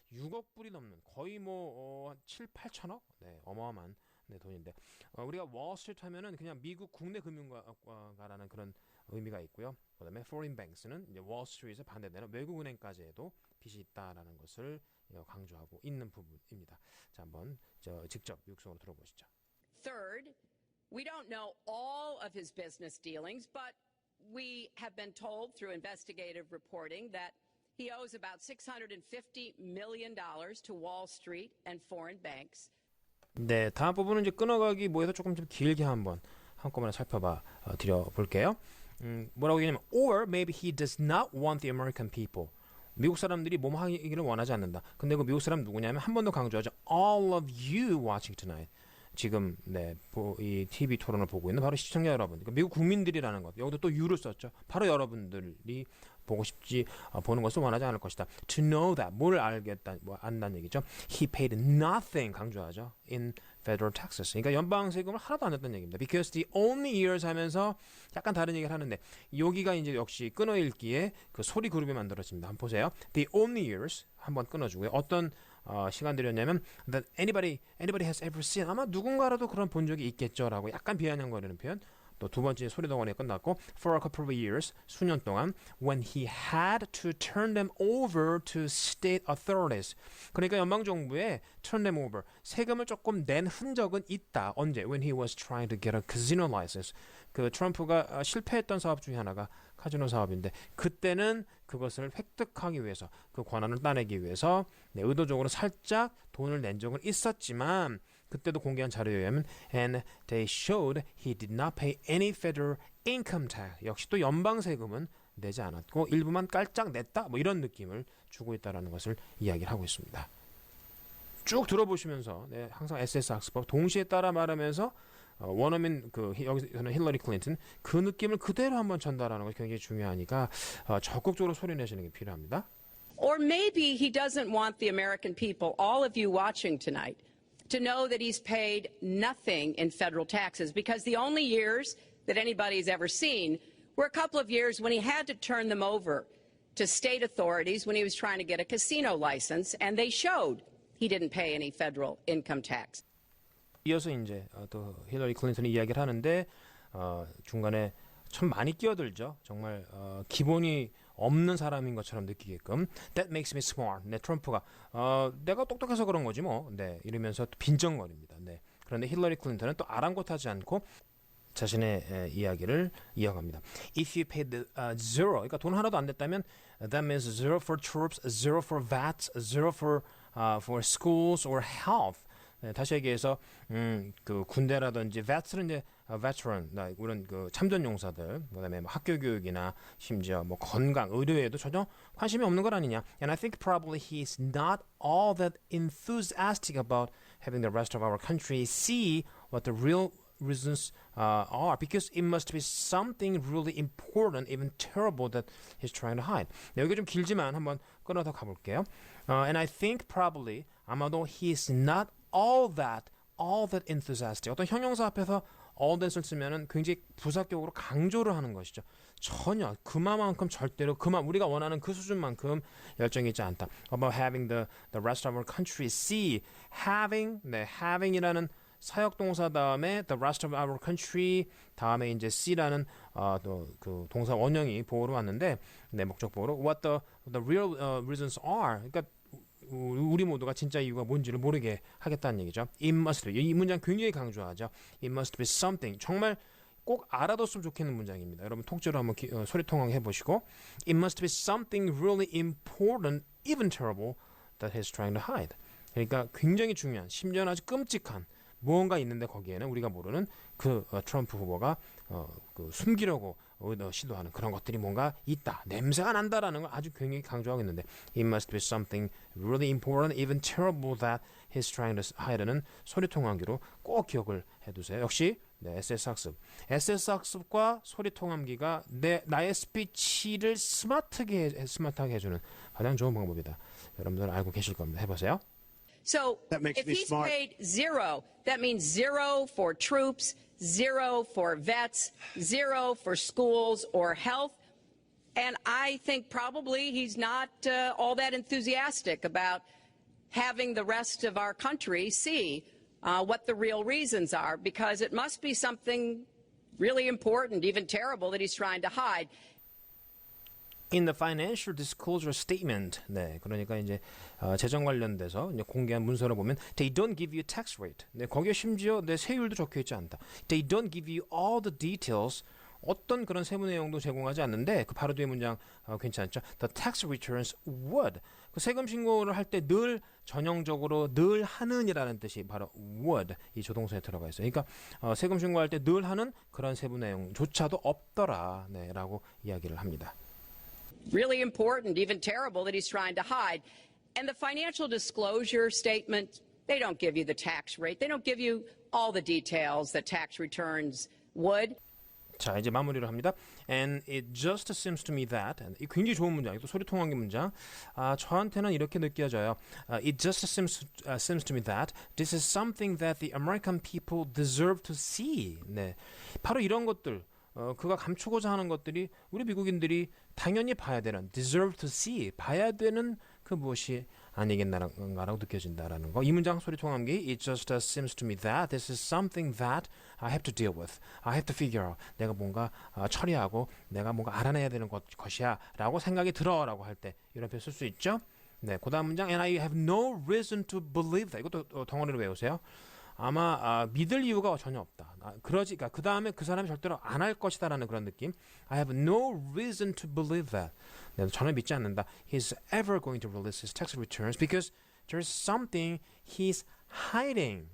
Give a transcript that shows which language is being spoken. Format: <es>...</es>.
<ko>6억 불이 넘는 거의 7, 8천억? 네, 어마어마한 네, 돈인데 우리가 월스트리트 하면은 그냥 미국 국내 금융가라는 그런 의미가 있고요. 그다음에</ko> <en>foreign banks</en> <ko>는 이제 월스트리트에 반대되는 외국 은행까지에도 빚이 있다라는 것을 강조하고 있는 부분입니다. 자, 한번 직접 육성으로 들어보시죠.</ko> <en>Third, we don't know all of his business dealings, but we have been told through investigative reporting that he owes about $650 million to Wall Street and foreign banks.</en> <ko>네, 다음 부분은 이제 끊어가기 뭐해서 조금 좀 길게 한꺼번에 살펴봐 드려볼게요. 뭐라고 얘기하냐면</ko> <en>or maybe he does not want the American people.</en> <ko>미국 사람들이 뭐뭐 하기를 원하지 않는다. 근데 그 미국 사람 누구냐면 한 번 더 강조하죠.</ko> <en>All of you watching tonight.</en> <ko>지금 네, 이 TV 토론을 보고 있는 바로 시청자 여러분, 그러니까 미국 국민들이라는 것. 여기도 또 you를 썼죠. 바로 여러분들이 보고 싶지 보는 것을 원하지 않을 것이다.</ko> <en>To know that</en> <ko>뭘 알겠다, 안다는 얘기죠.</ko> <en>He paid nothing</en> <ko>강조하죠.</ko> <en>In federal taxes.</en> <ko>그러니까 연방 세금을 하나도 안 냈다는 얘기입니다.</ko> <en>Because the only years</en> <ko>하면서 약간 다른 얘기를 하는데 여기가 이제 역시 끊어읽기에 그 소리 그룹이 만들어집니다. 한번 보세요.</ko> <en>The only years</en> <ko>한번 끊어주고요. 어떤 시간들이었냐면</ko> <en>that anybody has ever seen.</en> <ko>아마 누군가라도 그런 본 적이 있겠죠라고 약간 비아냥거리는 표현. 또 두 번째 소리 덩어리가 끝났고</ko> <en>for a couple of years</en> <ko>수년 동안</ko> <en>when he had to turn them over to state authorities.</en> <ko>그러니까 연방 정부에</ko> <en>turn them over</en> <ko>세금을 조금 낸 흔적은 있다. 언제?</ko> <en>When he was trying to get a casino license.</en> <ko>그 트럼프가 실패했던 사업 중에 하나가 카지노 사업인데 그때는 그것을 획득하기 위해서 그 권한을 따내기 위해서 네, 의도적으로 살짝 돈을 낸 적은 있었지만 그때도 공개한 자료에 의하면</ko> <en>and they showed he did not pay any federal income tax.</en> <ko>역시 또 연방 세금은 내지 않았고 일부만 깔짝 냈다. 뭐 이런 느낌을 주고 있다라는 것을 이야기를 하고 있습니다. 쭉 들어보시면서 네, 항상 SS 학습법 동시에 따라 말하면서 원어민 여기서는 힐러리 클린턴 그 느낌을 그대로 한번 전달하는 것이 굉장히 중요하니까 적극적으로 소리내시는 게 필요합니다.</ko> <en>Or maybe he doesn't want the American people, all of you watching tonight, to know that he's paid nothing in federal taxes because the only years that anybody's ever seen were a couple of years when he had to turn them over to state authorities when he was trying to get a casino license, and they showed he didn't pay any federal income tax.</en> <ko>이어서 이제 또 힐러리 클린턴이 이야기를 하는데 중간에 참 많이 끼어들죠. 정말 기본이 없는 사람인 것처럼 느끼게끔</ko> <en>That makes me smart.</en> <ko>네, 트럼프가 내가 똑똑해서 그런 거지 뭐. 네, 이러면서 또 빈정거립니다. 네. 그런데 힐러리 클린턴은 또 아랑곳하지 않고 자신의 이야기를 이어갑니다.</ko> <en>If you paid the, zero,</en> <ko>그러니까 돈 하나도 안 냈다면</ko> <en>that means zero for troops, zero for vets, zero for schools or health.</en> <ko>네, 다시 얘기해서 그 군대라든지 vets는 이제 veteran, 이런 그 참전 용사들, 그다음에 뭐 학교 교육이나 심지어 뭐 건강, 의료에도 전혀 관심이 없는 것 아니냐.</ko> <en>And I think probably he's not all that enthusiastic about having the rest of our country see what the real reasons are because it must be something really important, even terrible that he's trying to hide.</en> <ko>네, 여기 좀 길지만 한번 끊어서 가볼게요.</ko> <en>And I think probably</en> <ko>아마도</ko> <en>he's not all that enthusiastic.</en> <ko>어떤 형용사 앞에서 all that을 쓰면은 굉장히 부사격으로 강조를 하는 것이죠. 전혀 그만큼 절대로 우리가 원하는 그 수준만큼 열정이 있지 않다.</ko> <en>About having the rest of our country see</en> <ko>having이라는 사역동사 다음에</ko> <en>the rest of our country</en> <ko>다음에 이제 see라는 또 그 동사 원형이 보호로 왔는데 네, 목적 보호로</ko> <en>what the real reasons are.</en> <ko>그러니까 우리 모두가 진짜 이유가 뭔지를 모르게 하겠다는 얘기죠.</ko> <en>It must be.</en> <ko>이 문장 굉장히 강조하죠.</ko> <en>It must be something.</en> <ko>정말 꼭 알아뒀으면 좋겠는 문장입니다. 여러분 통째로 한번 소리통화 해보시고</ko> <en>It must be something really important, even terrible, that he's trying to hide.</en> <ko>그러니까 굉장히 중요한, 심지어는 아주 끔찍한 무언가 있는데 거기에는 우리가 모르는 그 트럼프 후보가 그 숨기려고 시도하는 그런 것들이 뭔가 있다. 냄새가 난다라는 걸 아주 굉장히 강조하고 있는데</ko> <en>It must be something really important, even terrible that he's trying to hide</en> <ko>는 소리통함기로 꼭 기억을 해두세요. 역시 네, SS 학습. SS 학습과 소리통함기가 나의 스피치를 스마트하게 해주는 가장 좋은 방법이다. 여러분들 알고 계실 겁니다. 해보세요.</ko> <en>So if he's paid zero, that means zero for troops, zero for vets, zero for schools or health. And I think probably he's not all that enthusiastic about having the rest of our country see what the real reasons are, because it must be something really important, even terrible, that he's trying to hide. In the financial disclosure statement,</en> <ko>네, 그러니까 이제 재정 관련돼서 이제 공개한 문서를 보면</ko> <en>they don't give you tax rate.</en> <ko>네, 거기에 심지어 내 세율도 적혀 있지 않다.</ko> <en>They don't give you all the details.</en> <ko>어떤 그런 세부 내용도 제공하지 않는데 그 바로 뒤에 문장 괜찮죠?</ko> <en>The tax returns would.</en> <ko>그 세금 신고를 할 때 늘 전형적으로 늘 하는이라는 뜻이 바로 would 이 조동사에 들어가 있어요. 그러니까 세금 신고할 때 늘 하는 그런 세부 내용조차도 없더라. 네라고 이야기를 합니다.</ko> <en>Really important, even terrible, that he's trying to hide. And the financial disclosure statement, they don't give you the tax rate. They don't give you all the details that tax returns would.</en> <ko>자, 이제 마무리를 합니다.</ko> <en>And it just seems to me that,</en> <ko>이 굉장히 좋은 문장, 또 소리통한 문장. 저한테는 이렇게 느껴져요.</ko> <en>It just seems to me that this is something that the American people deserve to see.</en> <ko>네, 바로 이런 것들. 그가 감추고자 하는 것들이 우리 미국인들이 당연히 봐야 되는</ko> <en>deserve to see</en> <ko>봐야 되는 그 무엇이 아니겠나라고 느껴진다라는 거. 이 문장 소리통함기</ko> <en>It just seems to me that this is something that I have to deal with. I have to figure out.</en> <ko>내가 뭔가 처리하고 내가 뭔가 알아내야 되는 것이야 라고 생각이 들어라고 할 때 이런 표현 쓸 수 있죠. 네, 그 다음 문장</ko> <en>And I have no reason to believe that.</en> <ko>이것도 덩어리로 외우세요. 아마 믿을 이유가 전혀 없다. 그러니까 그 다음에 그 사람이 절대로 안 할 것이다라는 그런 느낌.</ko> <en>I have no reason to believe that.</en> <ko>네, 전혀 믿지 않는다.</ko> <en>He's ever going to release his tax returns because there's something he's hiding.</en>